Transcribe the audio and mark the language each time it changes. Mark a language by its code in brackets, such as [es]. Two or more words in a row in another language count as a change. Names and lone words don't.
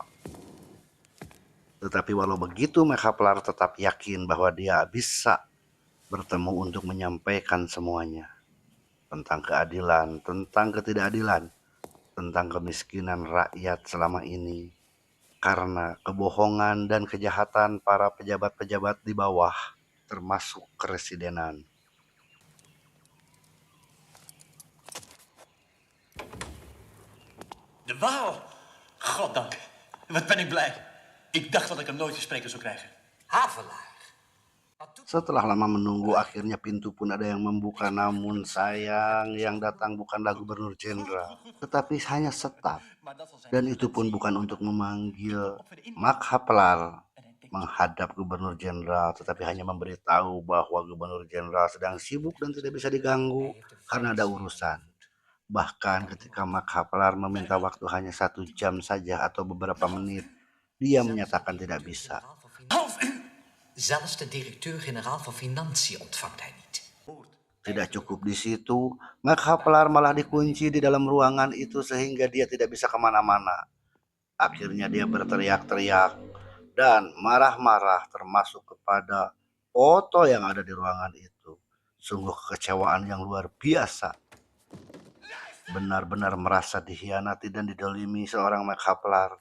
[id] Tetapi walau begitu, Mike Haplar tetap yakin bahwa dia bisa bertemu untuk menyampaikan semuanya. Tentang keadilan, tentang ketidakadilan, tentang kemiskinan rakyat selama ini. Karena kebohongan dan kejahatan para pejabat-pejabat di bawah, termasuk keresidenan. [nl] De Waal! Goddank. Wat ben ik blij. Ik dacht dat ik hem nooit gesproken zou krijgen. Havelaar. [id] Setelah lama menunggu, akhirnya pintu pun ada yang membuka. Namun sayang, yang datang bukanlah Gubernur Jenderal, tetapi hanya staf. Dan itu pun bukan untuk memanggil Mark Haplar menghadap Gubernur Jenderal, tetapi hanya memberitahu bahwa Gubernur Jenderal sedang sibuk dan tidak bisa diganggu karena ada urusan. Bahkan ketika Mark Haplar meminta waktu hanya 1 jam saja atau beberapa menit, dia menyatakan tidak bisa. [nl] Zelfs de directeur-generaal van Financiën ontvangt hij niet. [id] Tidak cukup di situ, Mark Haplar malah dikunci di dalam ruangan itu sehingga dia tidak bisa kemana-mana. Akhirnya dia berteriak-teriak dan marah-marah termasuk kepada foto yang ada di ruangan itu. Sungguh kekecewaan yang luar biasa. Benar-benar merasa dikhianati dan didolimi seorang Mark Haplar.